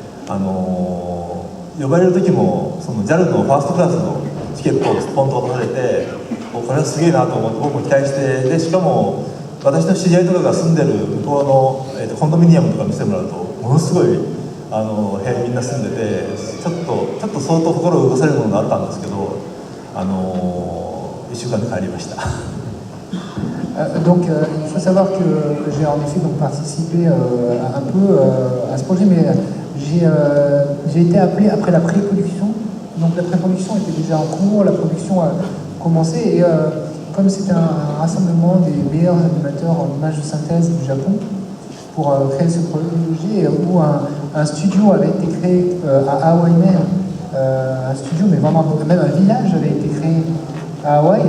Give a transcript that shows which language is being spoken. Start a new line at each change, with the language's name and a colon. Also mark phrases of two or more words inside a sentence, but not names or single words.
Japanese: 呼ばれる時もその JAL のファーストクラスのチケットをポンと渡されて、これはすげえなと思って僕も期待して、でしかも私の知り合いとかが住んでる向こうの、コンドミニアムとか見せてもらうとものすごい部屋にみんな住んでて、ちょっと相当心を動かされるものがあったんですけど、1週間で帰りました。
French: Donc il faut savoir que j'ai en effet donc participé un peu à ce projet, mais j'ai été appelé après la pré-production. Donc la pré-production était déjà en cours, la production a commencé et comme c'était un rassemblement des meilleurs animateurs en images de synthèse du Japon pour créer ce projet, où un studio avait été créé à Hawaï même, un studio mais vraiment même un village avait été créé à Hawaï.